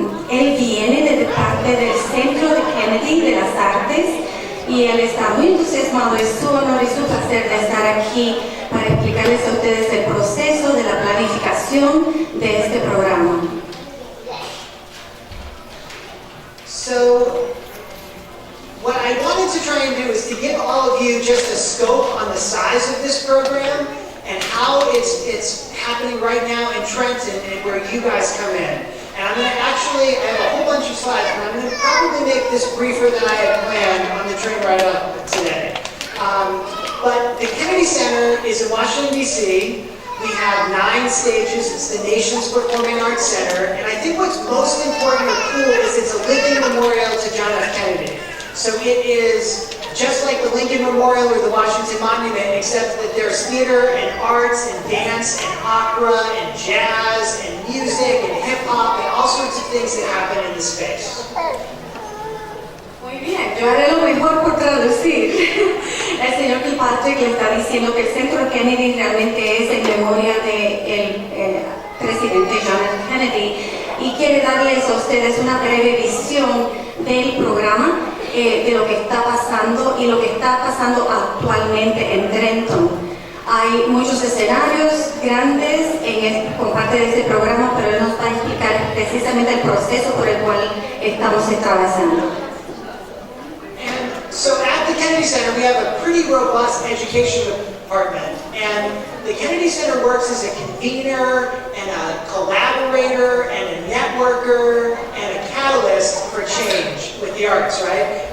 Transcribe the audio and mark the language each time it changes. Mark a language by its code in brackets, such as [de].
[es] Él viene de parte del Centro de Kennedy de las Artes y él está muy entusiasmado. Es su honor y su placer de estar aquí para explicarles a ustedes el proceso de la planificación de este programa. [en] So, what I wanted to try and do is to give all of you just a scope on the size of this program and how it's happening right now in Trenton and where you guys come in. And I'm going to I have a whole bunch of slides, but I'm going to probably make this briefer than I had planned on the train ride up today. But the Kennedy Center is in Washington, D.C. We have 9 stages. It's the nation's performing arts center. And I think what's most important or cool is it's a living memorial to John F. Kennedy. So it is just like the Lincoln Memorial or the Washington Monument, except that there's theater and arts and dance and opera and jazz and music and hip-hop and all sorts of things that happen in the space. [es] Muy bien, yo haré lo mejor por traducir. El señor Kilpatrick le está diciendo que el Centro Kennedy realmente es en memoria del presidente John F. Kennedy y quiere darles a ustedes una breve visión del programa, de lo que está pasando y lo que está pasando actualmente en Trenton. Hay muchos escenarios grandes con parte de este programa, pero él nos va a explicar precisamente el proceso por el cual estamos atravesando. [en] So at the Kennedy Center, we have a pretty robust education department. And the Kennedy Center works as a convener and a collaborator and a networker and a catalyst for change with the arts, right?